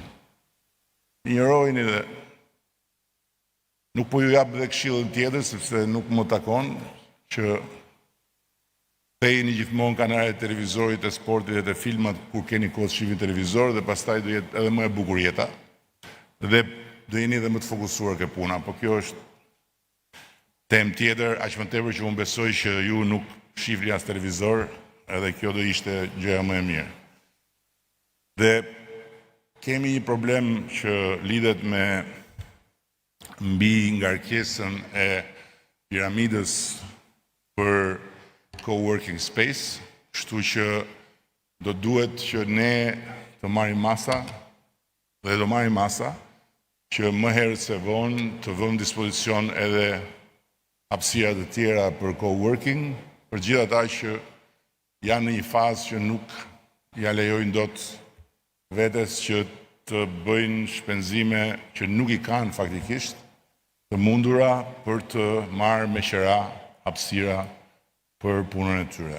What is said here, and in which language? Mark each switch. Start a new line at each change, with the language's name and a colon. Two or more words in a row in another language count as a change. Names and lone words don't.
Albanian: Injorojnë dhe nuk po ju jap dhe këshillën tjetër sepse nuk më takon që thejni gjithmonë kanale të televizorit, të sportit dhe të filmat kur keni kohë të shihni televizor dhe pastaj do jetë edhe më e bukur jeta dhe do jeni edhe më të fokusuar ke puna, po kjo është temë tjetër, aq më tepër që unë besoj që ju nuk shihni as televizor, edhe kjo do ishte gjëja më e mirë. Dhe kemi një problem që lidhet me mbi ngarkesën e piramidës për
English: co-working space,
Albanian: kështu që do duhet që ne të marrim masa dhe do marrim masa që më herët se vonë të vëmë dispozicion edhe hapësira të tjera për co-working, për gjithë ata që janë në një fazë që nuk ja lejojnë dot vetes që të bëjnë shpenzime që nuk i kanë faktikisht, të mundura për të marrë me qira hapësira për punën e tyre.